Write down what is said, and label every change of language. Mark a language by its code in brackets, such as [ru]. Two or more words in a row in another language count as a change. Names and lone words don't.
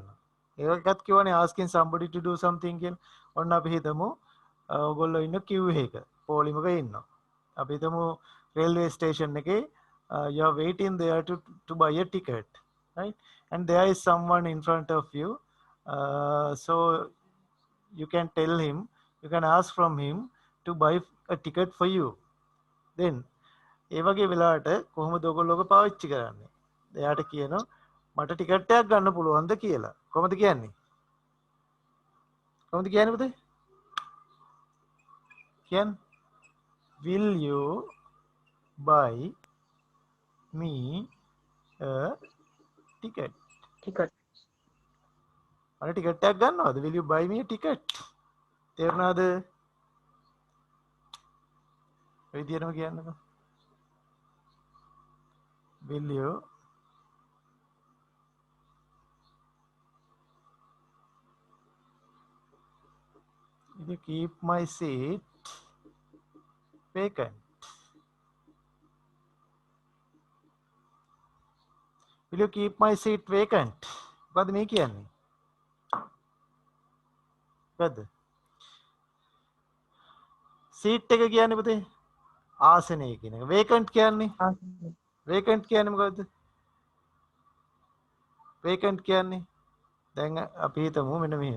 [si] ඒකත් කියවනේ [en] asking somebody to do something [si] කියලා. ඔන්න අපි හිතමු ඔයගොල්ලෝ ඉන්න queue එකක පොලිමක ඉන්නවා. අපි හිතමු [en] railway station එකේ you are waiting there to buy a ticket, right? And there is someone in front of you. So you can tell him, you can ask from him to buy a ticket for you. [si] Then ඒ වගේ වෙලාවට කොහොමද ඔයගොල්ලෝ ඔක පාවිච්චි කරන්නේ? එයාට කියනවා මට ටිකට් එකක් ගන්න පුළුවන්ද කියලා. කොහොමද කියන්නේ? කොහොමද කියන්නේ පුතේ? කියන්න. [en] Will you buy me a ticket? [si] ටිකට්. මට ටිකට් එකක් ගන්නවද? [en] Will you buy me a ticket? [si] තේරුණාද? ඔය විදියටම කියන්නකෝ. [en] Will you keep my seat vacant? Will you keep my seat vacant? [si] මොකද්ද මේ කියන්නේ? මොකද්ද? seat එක කියන්නේ පුතේ ආසනය කියන එක. vacant කියන්නේ vacant කියන්නේ මොකද්ද? vacant කියන්නේ දැන් අපි හිතමු මෙන්න මෙහෙම.